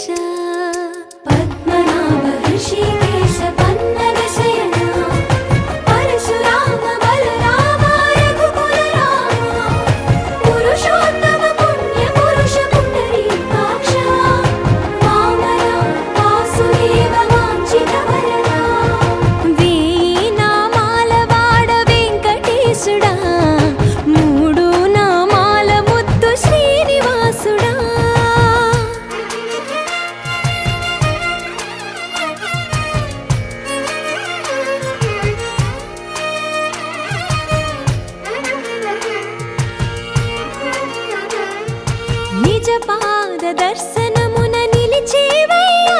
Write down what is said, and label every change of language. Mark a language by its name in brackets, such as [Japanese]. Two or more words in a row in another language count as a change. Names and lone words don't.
[Sanskrit] पद्मनाभ ऋषिकेश पन्नग शयन परशुराम बलराम रघुकुल राम पुरुषोत्तम पुण्य पुरुष पुण्डरीकाक्ष वामन वासुदेव वाञ्छित वरदा [Telugu] వేయి నామాల వాడ వెంకటేశుడా మూడు నామాల ముద్దు శ్రీనివాసుడా నిజ పాద దర్శనమున నిలిచేవయ్యా